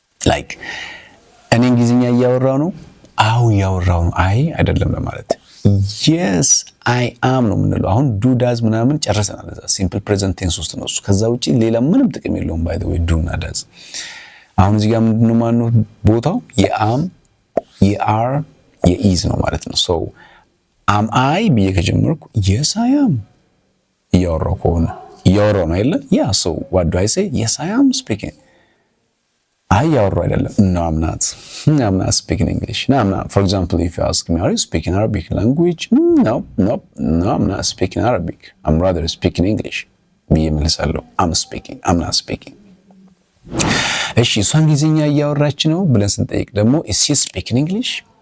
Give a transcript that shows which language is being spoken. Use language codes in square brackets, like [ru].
[am] like እኔ እንግሊዝኛ እያወራው ነው፣ አው እያወራው ነው፣ አይ አይደለም ለማለት [en] yes I am [am] ነው የምንለው። አሁን do does ምናምን ጨርሰናል። እዛ ሲምፕል ፕሬዘንት ቴንስ ውስጥ ነው እሱ። ከዛ ውጪ ሌላ ምንም ጥቅም የለውም። by the way do እና does። አሁን እዚህ ጋር ምንድነው ማነው ቦታው የአም የአር የኢዝ ነው ማለት ነው። [en] so am I [am] ብዬ ከጀመርኩ yes I am እያወራው ከሆነ እያወራው ነው አይደለ? [en] ያ so what do I say? yes I am speaking። [am] አይ እያወራው አይደለም [en] no I'm not speaking English. no I'm not. For example, if you ask me are you speaking Arabic language? no I'm not speaking Arabic. I'm rather speaking English [am] ብዬ መልሳለሁ። [en] I'm not speaking። [am] እሺ እሷ እንግሊዝኛ እያወራች ነው ብለን ስንጠይቅ ደግሞ [en] is she speaking English?